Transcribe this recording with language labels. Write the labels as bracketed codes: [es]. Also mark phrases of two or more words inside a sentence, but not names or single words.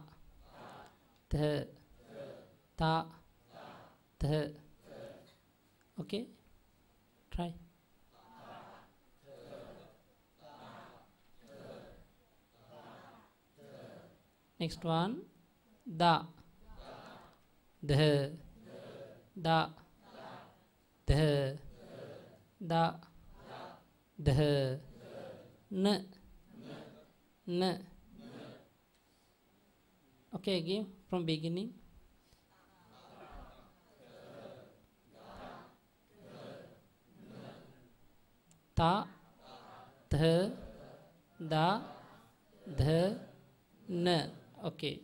[en] Th. Ta. Th. Okay, try. Next one, da, dh, da, dh, da, dh, n, n. Okay, again from beginning. Ta, th, da, dh, n. Okay.